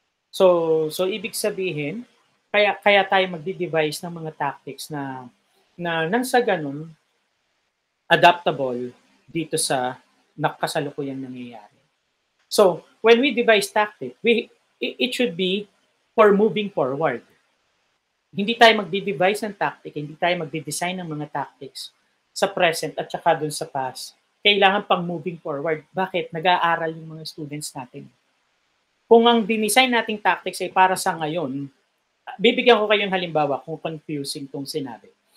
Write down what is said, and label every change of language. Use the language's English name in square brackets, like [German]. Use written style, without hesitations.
[Filipino] So ibig sabihin, kaya tayo magde-devise ng mga tactics na nang sa ganun adaptable dito sa nakasalukuyang nangyayari. [English] So, when we devise tactic, it should be for moving forward. [Filipino] Hindi tayo magde-devise ng tactic, hindi tayo magde-design ng mga tactics sa present at saka dun sa past. Kailangan pang moving forward. Bakit? Nag-aaral yung mga students natin. Kung ang dinesign nating tactics ay para sa ngayon, bibigyan ko kayong halimbawa kung confusing tong sinabi.